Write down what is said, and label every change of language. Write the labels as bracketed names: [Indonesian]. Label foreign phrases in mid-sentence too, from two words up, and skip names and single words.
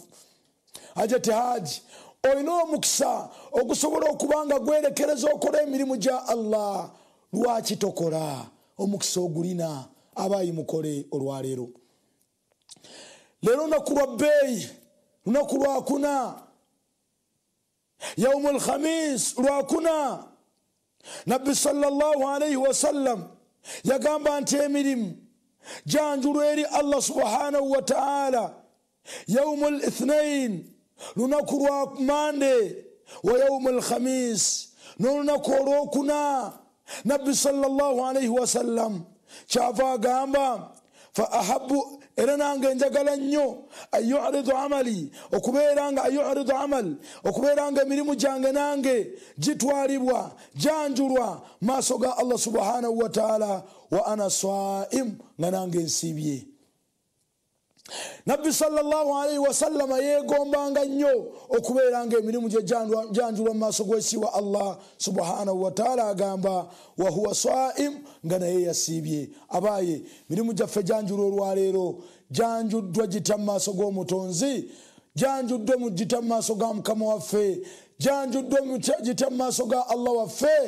[Ganda] Ajati haji olina omukisa ogusobola okubanga gwerekereza okola emirimu gya Allah. Lwaki tokola? Omukisa ogulina. Abayi mukole olwaleero. Leero lunaku lwa bbeeyi, lunaku lwakuna, [Arabic] يوم الخميس, [Ganda] lwakuna. Nabbi [Arabic] صلى الله عليه وسلم [Ganda] yagamba nti emirimu janjulwa eri Allah [Arabic] سبحانه وتعالى يوم الاثنين, [Ganda] lunaku lwa mande, [Arabic] ويوم الخميس, [Ganda] n'olunaku olwokuna. Nabbi [Arabic] صلى الله عليه وسلم [Ganda] kyava agamba [Arabic] فأحب [Ganda] era nange njagala nnyo [Arabic] أريد عملي [Ganda] okubeeranga [Arabic] أريد عمل [Ganda] okubeeranga emirimu gyange nange gitwalibwa janjulwa maaso ga Allah [Arabic] سبحانه وتعالى وأنا صائم [Ganda] nga nange nsibye. Nabbi [Arabic] صلى الله عليه وسلم [Ganda] yegombanga nnyo okubeeranga emirimu gye janjulwa mu maaso g'esiwa Allah [Arabic] سبحانه وتعالى [Ganda] agamba [Arabic] وهو صائم [Ganda] nga naye yasiibye. Abaaye mirimu gyaffe janjulwa olwaleero janjuddwa gita mu maaso g'omutonzi, janjuddwa mu gita mu maaso ga mukama waffe, janjuddwa gita mu maaso ga Allah waffe.